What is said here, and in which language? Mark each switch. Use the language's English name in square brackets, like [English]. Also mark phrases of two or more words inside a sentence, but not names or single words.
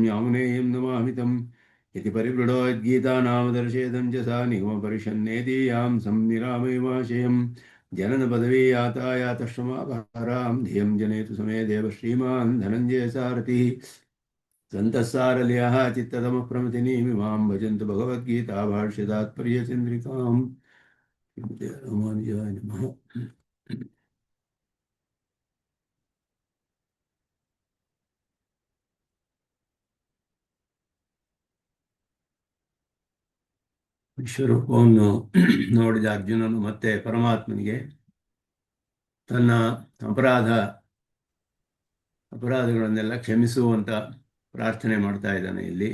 [Sanskrit] यामुनेयं नमामि तम् इति परिवृढो यद्गीतानामदर्शेदं च सा निगमपरिषन्नेदीयां संनिरामयमाशयं जननपदवी यातायातश्रमाभारां धियं जनेतु समे देव श्रीमान् धनञ्जयसारथिः सन्तःसारलयः चित्ततमः प्रमथिनीमिमां भजन्तु भगवद्गीता भाष्यतात्पर्यचन्द्रिकाम्। रामानुजाय नमः। [Kannada] ವಿಶ್ವರೂಪವನ್ನು ನೋಡಿದ ಅರ್ಜುನನು ಮತ್ತೆ ಪರಮಾತ್ಮನಿಗೆ ತನ್ನ ಅಪರಾಧಗಳನ್ನೆಲ್ಲ ಕ್ಷಮಿಸುವಂತ ಪ್ರಾರ್ಥನೆ ಮಾಡ್ತಾ ಇದ್ದಾನೆ ಇಲ್ಲಿ.